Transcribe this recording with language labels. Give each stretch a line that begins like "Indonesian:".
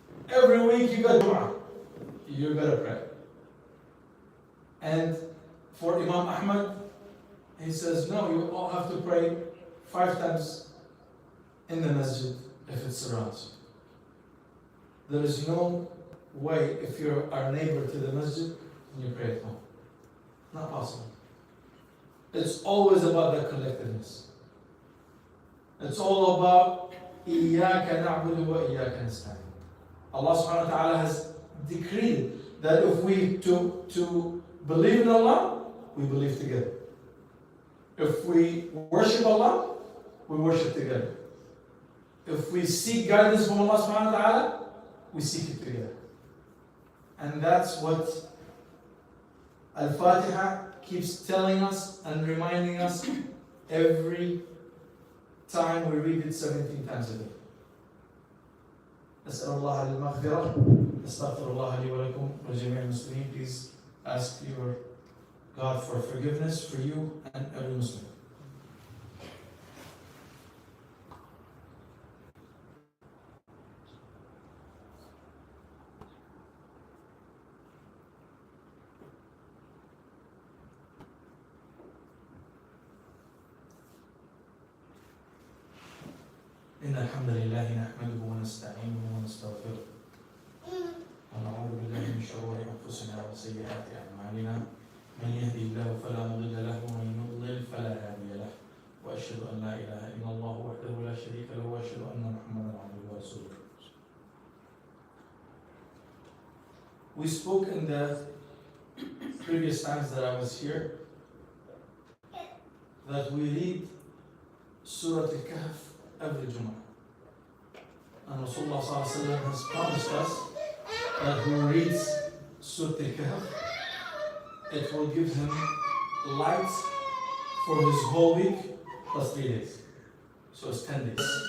English: Every week you got Jum'ah, you gotta pray. And for Imam Ahmad, he says, no, you all have to pray 5 times in the masjid if it surrounds you. There is no way, if you're our neighbor to the masjid, and you pray at home. Not possible. It's always about that collectiveness. It's all about
Arabic: إِيَّاكَ نَعْبُدُ وَإِيَّاكَ نَسْتَعِينُ.
English: Allah subhanahu wa ta'ala has decreed that if we to believe in Allah, we believe together. If we worship Allah, we worship together. If we seek guidance from Allah subhanahu wa ta'ala, we seek it together. And that's what Al-Fatiha keeps telling us and reminding us every time we read it 17 times a day.
Arabic: أسأل الله المغفرة أستغفر الله لي ولكم وجميع المسلمين.
English: Please ask your God for forgiveness for you and every Muslim.
Arabic: إن الحمد لله نحمده ونستعينه ونستغفره ونعوذ بالله من شرور أنفسنا وسيئات أعمالنا من يهدي الله فلا مضل له ومن يضلل فلا هادي له وأشهد أن لا إله إلا الله وحده لا شريك له وأشهد أن محمدا عبده ورسوله.
English: We spoke in the previous times that I was here that we read Surah Al-Kahf every Jumu'ah. And Rasulullah has promised us that who reads Surah Al-Kahf, it will give him light for his whole week plus 3 days. So it's 10 days.